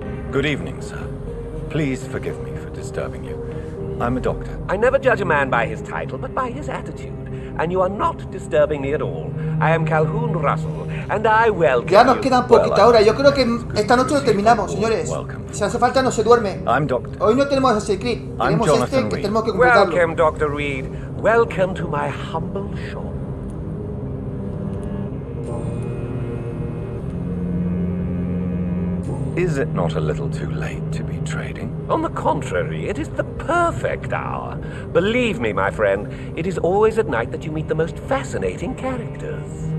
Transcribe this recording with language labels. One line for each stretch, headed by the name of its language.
English: Good evening, sir. Please forgive me for disturbing you. I'm a doctor. I never judge a man by his title, but by his attitude. And you are not disturbing me at all. I am Calhoun Russell, and I welcome
Spanish: Ya nos
English: you.
Spanish: quedan poquita hora. Yo creo que esta noche lo terminamos, señores. Si hace falta no se duerme.
English: I'm Doctor.
Spanish: Hoy no tenemos ese clip. Tenemos este que tenemos que completarlo.
English: Welcome, Dr. Reed. Welcome to my humble shop. Is it not a little too late to be trading? On the contrary, it is the perfect hour. Believe me, my friend, it is always at night that you meet the most fascinating characters.